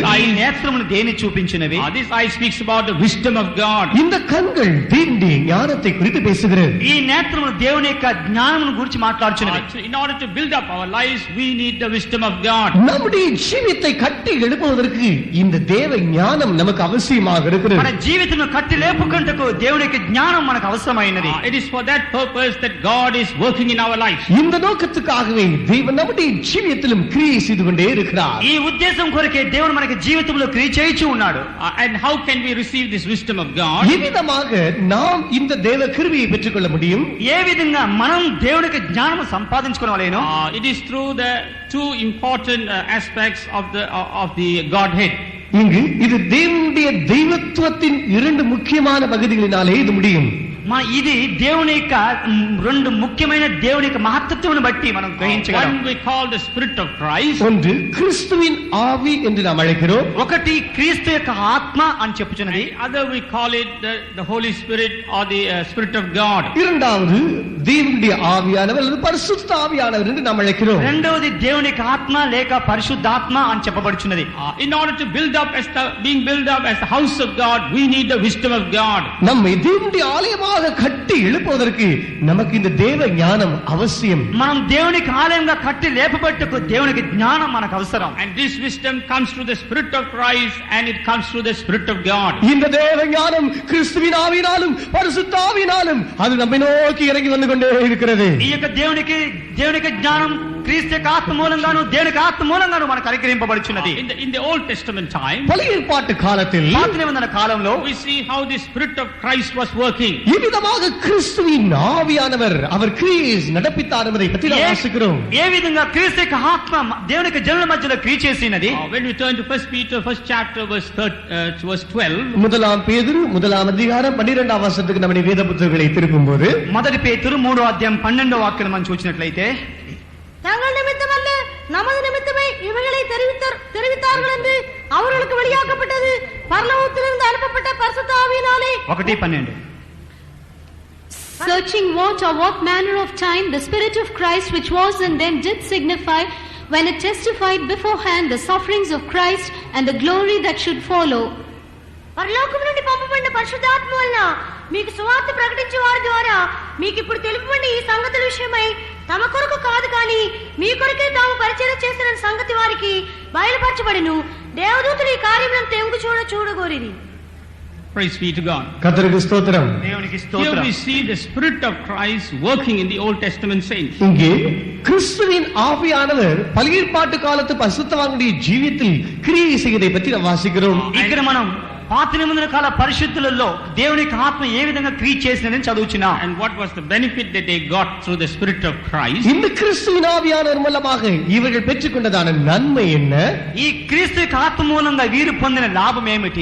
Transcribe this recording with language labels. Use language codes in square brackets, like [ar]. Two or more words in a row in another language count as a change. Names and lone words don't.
[te] ఈ నేత్రములు దేని చూపించినవి? [en] This eye speaks about the wisdom of God. [ta] இந்த கண்கள் தேவனுடைய ஞானத்தை குறித்து பேசுகிறது. [te] ఈ నేత్రములు దేవుని యొక్క జ్ఞానమును గురించి మాట్లాడుచున్నవి. [en] In order to build up our lives, we need the wisdom of God. [ta] நம்முடைய ஜீவியத்தை கட்டி எழுப்புவதற்கு இந்த தேவ ஞானம் நமக்கு அவசியமாக இருக்கிறது. [te] మన జీవితం కట్టి లేపుకుంటకు దేవుని యొక్క జ్ఞానం మనకు అవసరమైనది. [en] It is for that purpose that God is working in our lives. [ta] இந்த நோக்கத்துக்காகவே தேவன் நம்முடைய ஜீவியத்திலும் கிரியை செய்து கொண்டே இருக்கிறார். [te] ఈ ఉద్దేశం కొరకే దేవుడు మనకి జీవితంలో క్రియ చేయించి ఉన్నాడు. [en] And how can we receive this wisdom of God? [ta] எவ்விதமாக நாம் இந்த தேவ கிருபையை பெற்றுக்கொள்ள முடியும்? [te] ఏ విధంగా మనం దేవునికి జ్ఞానం సంపాదించుకోవాలేనో? [en] It is through the two important aspects of the Godhead. [ta] இங்கு இது தேவனுடைய தெய்வத்துவத்தின் 2 முக்கியமான பகுதிகளினாலே இது முடியும். [te] ఇది దేవుని యొక్క 2 ముఖ్యమైన దేవుని యొక్క మహత్తత్వమును బట్టి మనం గ్రహించగలం. [en] One we call the Spirit of Christ. [ta] ஒன்று கிறிஸ்துவின் ஆவி என்று நாம் அழைக்கிறோம். [te] ఒకటి క్రీస్తు యొక్క ఆత్మ అని చెప్పుచున్నది. [en] Other we call it the Holy Spirit or the Spirit of God. [ta] இரண்டாவது தேவனுடைய ஆவியானவர் அல்லது பரிசுத்த ஆவியானவர் என்று நாம் அழைக்கிறோம். [te] రెండవది దేవుని యొక్క ఆత్మ లేక పరిశుద్ధాత్మ అని చెప్పబడుచున్నది. [en] In order to build up being built up as the house of God, we need the wisdom of God. [ta] நம்மை தேவனுடைய ஆலயமாக கட்டி எழுப்புவதற்கு நமக்கு இந்த தேவ ஞானம் அவசியம். [te] మనం దేవునికి ఆలయంగా కట్టి లేపబట్టుకు దేవునికి జ్ఞానం మనకు అవసరం. [en] And this wisdom comes through the Spirit of Christ and it comes through the Spirit of God. [ta] இந்த தேவ ஞானம் கிறிஸ்துவின் ஆவியினாலும் பரிசுத்த ஆவியினாலும் அது நம்மை நோக்கி இறங்கி வந்து கொண்டே இருக்கிறது. [te] ఈ యొక్క దేవునికి జ్ఞానం క్రీస్తు యొక్క ఆత్మ మూలంగాను దేవునికి ఆత్మ మూలంగాను మనకు అనుగ్రహింపబడుచున్నది. [en] In the Old Testament time, [ta] பழைய ஏற்பாட்டு காலத்தில் [te] పాత నిబంధన కాలంలో [en] we see how the Spirit of Christ was working. [ta] இவ்விதமாக கிறிஸ்துவின் ஆவியானவர் அவர் கிரியை நடப்பித்தார் என்பதை பற்றி நாம் வாசிக்கிறோம். [te] ఏ విధంగా క్రీస్తు యొక్క ఆత్మ దేవుని యొక్క జనుల మధ్యలో క్రియ చేసినది. [en] When we turn to 1 Peter 1st chapter verse 12, [ta] முதலாம் பேதுரு 1 அதிகாரம் 12 வசனத்துக்கு நம்முடைய வேத புத்தகங்களை திருப்பும்போது [te] మొదటి పేతురు 3వ అధ్యాయం 12వ వాక్యం మనం చూసినట్లయితే, [ta] தங்கள் நிமித்தமல்ல நமது நிமித்தமே இவைகளை தெரிவித்தார்கள் என்று அவர்களுக்கு வெளியாக்கப்பட்டது பரலோகத்திலிருந்து அனுப்பப்பட்ட பரிசுத்த ஆவியினாலே. 1:12. [en] Searching what manner of time the Spirit of Christ which was in them did signify, when it testified beforehand the sufferings of Christ and the glory that should follow. [te] పరలోకం నుండి పంపబడిన పరిశుద్ధాత్మ వలన మీకు సువార్త ప్రకటించే వారి ద్వారా మీకు ఇప్పుడు తెలుపబడిన ఈ సంగతుల విషయమై తమ కొరకు కాదు కానీ మీ కొరకే తాము పరిచయం చేసిన సంగతి వారికి బయలుపరచబడెను. దేవదూతలు ఈ కార్యములను తెంగు చూడగోరిరి. [en] praise be to God. [ta] கர்த்தருக்கு ஸ்தோத்திரம். [te] దేవునికి Here స్తోత్రం. [en] we see the Spirit of Christ working in the Old Testament saints. [ta] இங்கே கிறிஸ்துவின் ஆவியானவர் பழைய ஏற்பாட்டு காலத்து பரிசுத்தவான்களுடைய ஜீவியத்தில் கிரியை செய்வதை பற்றி நாம் வாசிக்கிறோம். [te] ఇక్కడ మనం పాత నిబంధన కాల పరిశుద్ధులలో దేవుని యొక్క ఆత్మ ఏ విధంగా క్రియ చేసినదని చదువుచున్నాం. [en] And what was the benefit that they got through the Spirit of Christ? [ta] இந்த கிறிஸ்துவின் ஆவியானவர் மூலமாக இவர்கள் பெற்றுக்கொண்டதான நன்மை என்ன? [te] ఈ క్రీస్తు యొక్క ఆత్మ మూలంగా వీరు పొందిన లాభం ఏమిటి?